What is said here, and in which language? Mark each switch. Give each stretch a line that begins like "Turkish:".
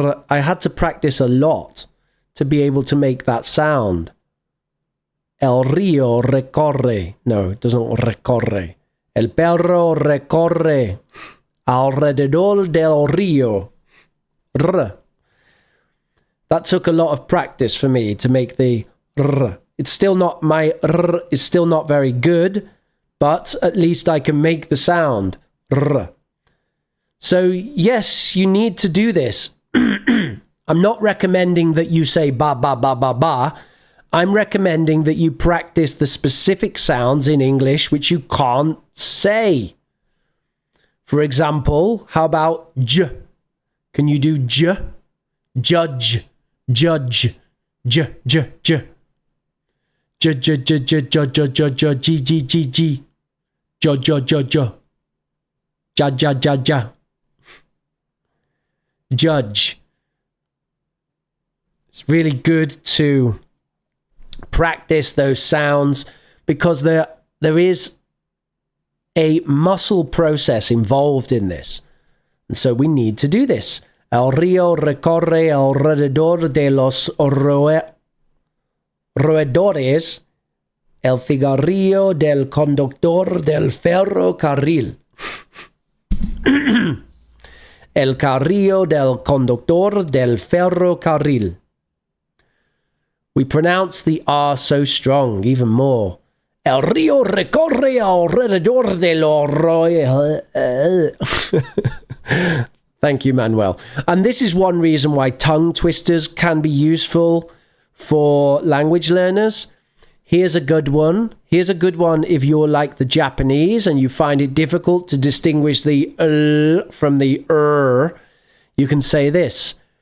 English: I had to practice a lot to be able to make that sound.
Spanish: El río recorre.
English: No, it doesn't
Spanish: recorre. El perro recorre alrededor del río.
English: That took a lot of practice for me to make the r. It's still not, my r is still not very good, but at least I can make the sound r. So yes, you need to do this. I'm not recommending that you say ba ba ba ba ba. I'm recommending that you practice the specific sounds in English which you can't say. For example, how about j? Can you do j? Judge, judge, j, j, j. J, j, j, j, j, j, j, j, g, g, g, g. Jo, jo, jo, jo. Ja, ja, ja, ja. Judge. It's really good to practice those sounds because there is a muscle process involved in this. And so we need to do this.
Spanish: El río recorre alrededor de los roedores el cigarrillo del conductor del ferrocarril. El carrillo del conductor del ferrocarril.
English: We pronounce the R so strong, even more.
Spanish: El río recorre alrededor de los roedores.
English: Thank you, Manuel. And this is one reason why tongue twisters can be useful for language learners. Here's a good one. Here's a good one if you're like the Japanese and you find it difficult to distinguish the from the You can say this.